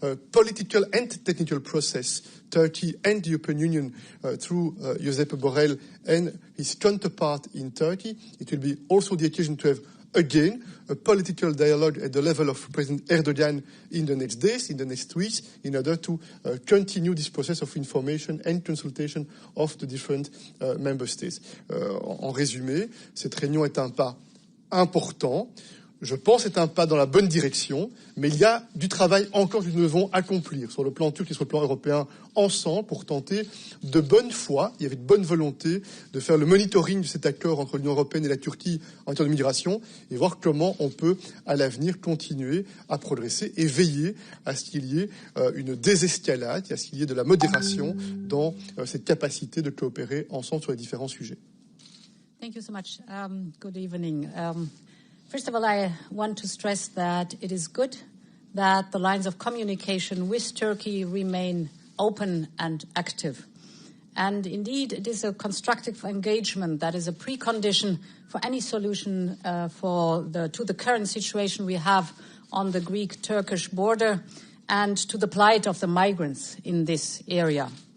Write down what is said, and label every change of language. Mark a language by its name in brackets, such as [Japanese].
[English] political and technical process, Turkey and the European Union through Josep Borrell and his counterpart in Turkey, it will be also the occasion to have, again, a political dialogue at the level of President Erdogan in the next days, in the next weeks, in order to continue this process of information and consultation of the different member states. [French] En résumé, cette réunion est un pas important. Je pense que c'est un pas dans la bonne direction, mais il y a du travail encore que nous devons accomplir sur le plan turc et sur le plan européen ensemble pour tenter de bonne foi, il y avait de bonne volonté de faire le monitoring de cet accord entre l'Union européenne et la Turquie en matière de migration et voir comment on peut à l'avenir continuer à progresser et veiller à ce qu'il y ait une désescalade, à ce qu'il y ait de la modération dans cette capacité de coopérer ensemble sur les différents sujets. [English] Thank you so much. Good evening. First of all, I want to stress that it is good that the lines of communication with Turkey remain open and active. And indeed, it is a constructive engagement that is a precondition for any solution to the current situation we have on the Greek-Turkish border and to the plight of the migrants in this area.